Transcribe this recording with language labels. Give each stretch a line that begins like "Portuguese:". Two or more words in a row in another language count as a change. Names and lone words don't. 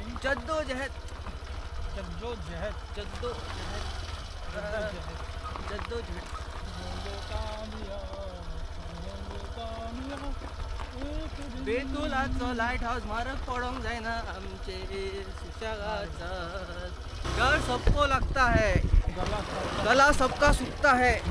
Konkani: जद्दोजहद बेतुलाचो लायट हाऊस मारक पडोंक जायना आमचे सुशेगाचो.
Hindi: डर सबको लगता है गला सबका सूखता है.